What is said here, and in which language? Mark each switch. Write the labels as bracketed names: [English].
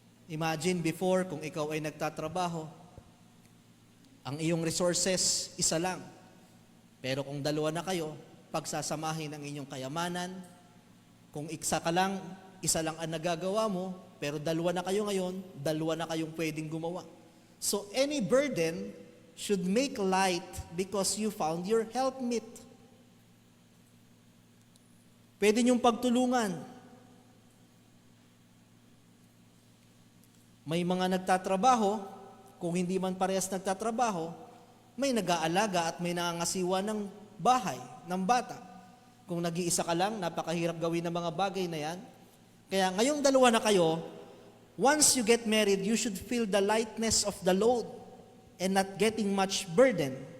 [English] Imagine before, [Filipino] kung ikaw ay nagtatrabaho, ang iyong resources, isa lang. Pero kung dalawa na kayo, pagsasamahin ang inyong kayamanan, kung isa ka lang, isa lang ang nagagawa mo, pero dalawa na kayo ngayon, dalawa na kayong pwedeng gumawa. [English] So any burden should make light because you found your helpmate. [Filipino] Pwede niyong pagtulungan. May mga nagtatrabaho, kung hindi man parehas nagtatrabaho, may nag-aalaga at may nangangasiwa ng bahay, ng bata. Kung nag-iisa ka lang, napakahirap gawin ng mga bagay na yan. Kaya ngayong dalawa na kayo, [English] once you get married, you should feel the lightness of the load and not getting much burden.